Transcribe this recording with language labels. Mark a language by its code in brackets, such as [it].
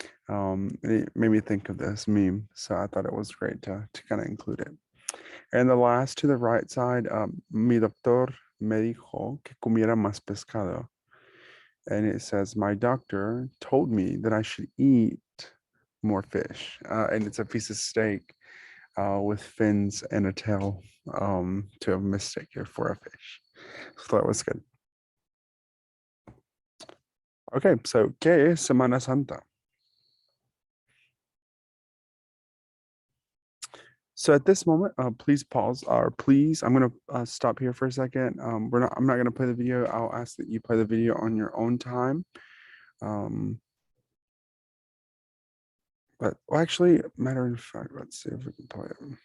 [en] It made me think of this meme. So I thought it was great to kind of include it. And the last to the right side, [es] mi doctor me dijo que comiera más pescado. [en] And it says, my doctor told me that I should eat more fish. And it's a piece of steak with fins and a tail to a mistake here for a fish. So that was good. Okay, so [es] ¿qué es Semana Santa? [en] So at this moment, please pause or please, I'm going to stop here for a second. I'm not going to play the video. I'll ask that you play the video on your own time. But well, actually, matter of fact, let's see if we can play it.